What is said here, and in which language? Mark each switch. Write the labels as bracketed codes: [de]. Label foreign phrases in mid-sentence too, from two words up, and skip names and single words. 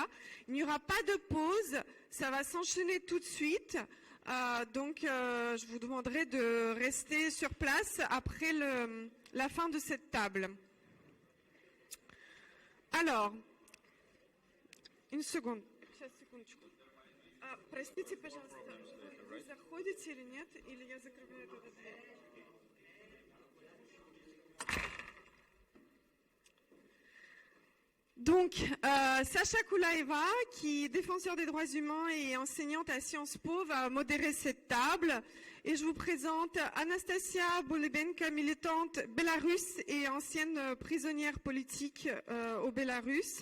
[fr] Il n'y aura pas de pause, ça va s'enchaîner tout de suite. Donc, je vous demanderai de rester sur place après la fin de cette table. Alors, une seconde. [ru] Сейчас, секундочку. Простите, пожалуйста, вы заходите или нет, или я закрываю эту дверь? [fr] Donc, Sacha Koulaeva, qui est défenseur des droits humains et enseignante à Sciences Po, va modérer cette table. Et je vous présente Anastasia Bolibenka, militante bélarusse et ancienne prisonnière politique au Bélarus.